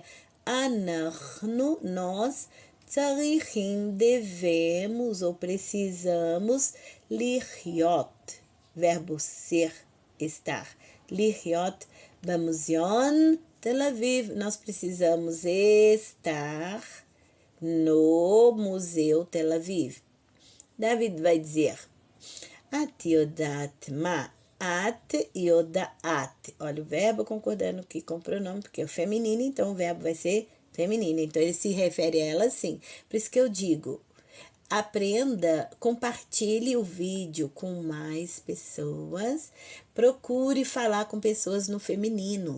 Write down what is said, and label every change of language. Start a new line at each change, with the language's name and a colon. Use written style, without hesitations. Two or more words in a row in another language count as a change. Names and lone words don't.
Portuguese: Anachnu, nós, tzarichim, devemos ou precisamos, lichiot, verbo ser, estar.
Hebrew: להיות, במוזיאון,
Portuguese: Tel Aviv, nós precisamos estar no Museu Tel Aviv. David vai dizer,
Hebrew: את יודעת מה, את יודעת.
Portuguese: Olha o verbo concordando aqui com o pronome, porque é o feminino, então o verbo vai ser feminino. Então ele se refere a ela assim. Por isso que eu digo, aprenda, compartilhe o vídeo com mais pessoas, procure falar com pessoas no feminino.